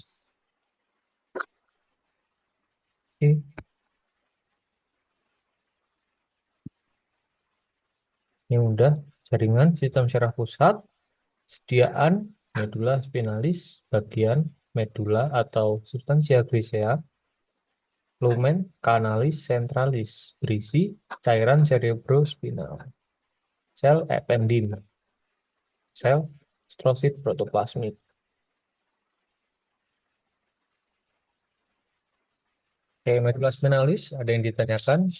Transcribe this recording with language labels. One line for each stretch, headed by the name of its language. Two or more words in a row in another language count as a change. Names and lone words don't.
Indonesian: Oke. Yang udah jaringan sistem syaraf pusat, sediaan medula spinalis, bagian medula atau substansia grisea,
Latin: lumen canalis centralis,
Indonesian: berisi cairan cerebrospinal, sel ependim, sel strosit protoplasmid. Oke, medula spinalis, ada yang ditanyakan?